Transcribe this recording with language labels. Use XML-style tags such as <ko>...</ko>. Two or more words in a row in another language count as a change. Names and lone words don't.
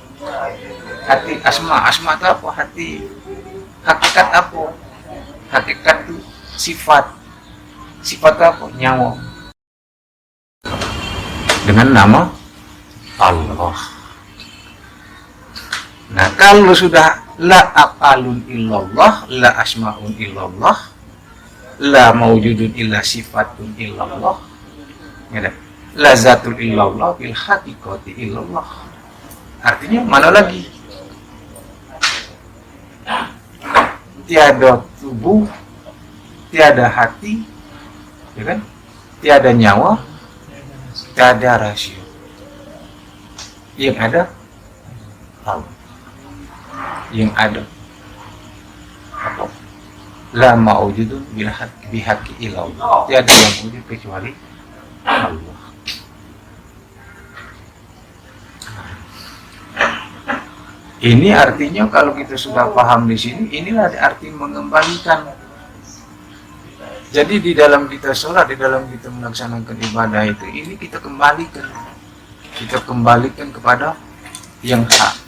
<id>Asma itu apa? Hati. Hakikat apa? Hakikat itu sifat apa? Nyawa. Dengan nama Allah. Nah, kalau sudah</id> <ar>لا أفعال إلا الله، لا أسماء إلا الله، لا موجود إلا صفات إلا الله، يا، لا ذات إلا الله بالحقيقة إلا الله.</ar> <id>Artinya mana lagi? Tiada tubuh, tiada hati, ya kan? Tiada nyawa, tiada rasio. Yang ada Allah. Yang ada apa?</id> <ar>لا موجود بحق إلا الله.</ar> <id>Tiada yang wujud kecuali Allah. Ini artinya kalau kita sudah paham di sini, inilah arti mengembalikan. Jadi di dalam kita sholat, di dalam kita melaksanakan ibadah itu, ini kita kembalikan kepada yang hak.</id>